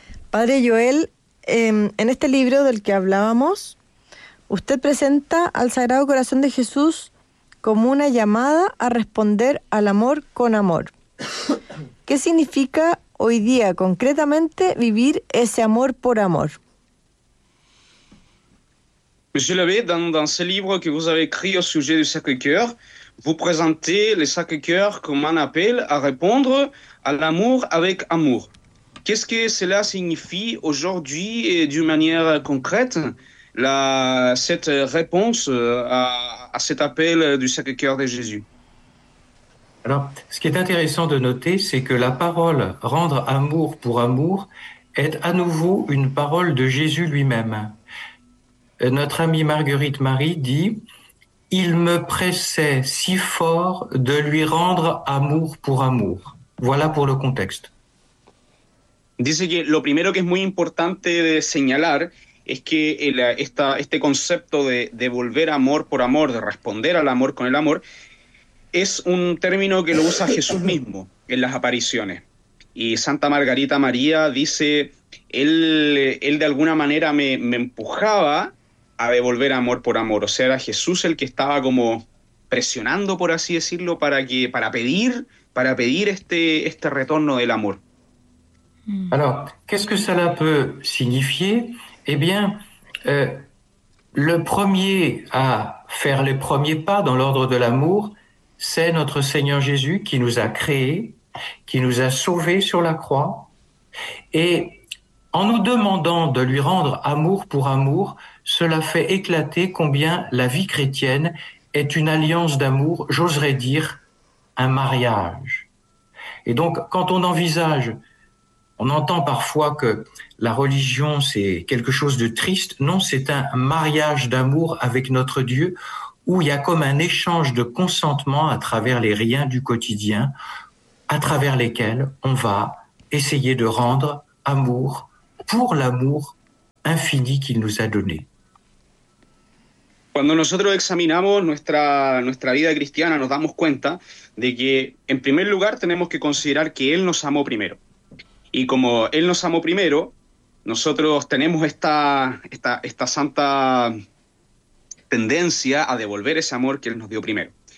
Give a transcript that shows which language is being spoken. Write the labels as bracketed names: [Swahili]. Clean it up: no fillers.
[Spanish] Padre Joel, en este libro del que hablábamos, usted presenta al Sagrado Corazón de Jesús como una llamada a responder al amor con amor. ¿Qué significa hoy día concretamente vivir ese amor por amor? [French] Monsieur l'abbé, dans ce livre que vous avez écrit au sujet du Sacré-Cœur, vous présentez le Sacré-Cœur comme un appel à répondre à l'amour avec amour. Qu'est-ce que cela signifie aujourd'hui et d'une manière concrète, cette réponse à cet appel du Sacré-Cœur de Jésus? Alors, ce qui est intéressant de noter, c'est que la parole « rendre amour pour amour » est à nouveau une parole de Jésus lui-même. Notre amie Marguerite Marie dit « Il me pressait si fort de lui rendre amour pour amour ». Voilà pour le contexte. [Spanish] Dice que lo primero que es muy importante de señalar es que este concepto de devolver amor por amor, de responder al amor con el amor, es un término que lo usa Jesús mismo en las apariciones. Y Santa Margarita María dice, él de alguna manera me empujaba a devolver amor por amor. O sea, era Jesús el que estaba como presionando, por así decirlo, para pedir este retorno del amor. [French] Alors, qu'est-ce que cela peut signifier? Eh bien, le premier à faire les premiers pas dans l'ordre de l'amour, c'est notre Seigneur Jésus qui nous a créés, qui nous a sauvés sur la croix. Et en nous demandant de lui rendre amour pour amour, cela fait éclater combien la vie chrétienne est une alliance d'amour, j'oserais dire un mariage. Et donc, quand on envisage... On entend parfois que la religion, c'est quelque chose de triste. Non, c'est un mariage d'amour avec notre Dieu où il y a comme un échange de consentement à travers les riens du quotidien, à travers lesquels on va essayer de rendre amour pour l'amour infini qu'il nous a donné. [Spanish] Cuando nosotros examinamos nuestra vida cristiana, nos damos cuenta de que, en primer lugar, tenemos que considerar que Él nos amó primero. Y como Él nos amó primero, nosotros tenemos esta santa tendencia a devolver ese amor que Él nos dio primero.